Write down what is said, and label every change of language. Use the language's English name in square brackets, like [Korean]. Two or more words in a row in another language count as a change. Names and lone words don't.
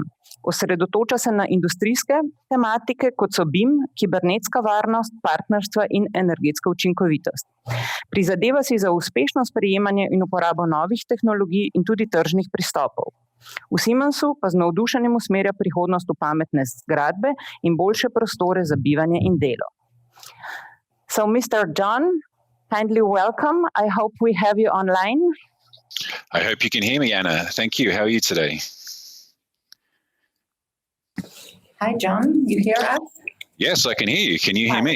[Slovenian] Osredotoča se na industrijske tematike, kot so BIM, kibernetska varnost, partnerstva in energetska učinkovitost. Prizadeva si za uspešno sprejemanje in uporabo novih tehnologij in tudi tržnih pristopov. V Siemensu pa z navdušenjem usmerja prihodnost v pametne zgradbe in boljše prostore za bivanje in delo. [English] So, Mr. John, kindly welcome. I hope we have you online. I hope you can hear me, Anna. Thank you. How are you today? Hi, John. You hear us? Yes, I can hear you. Can you hear me?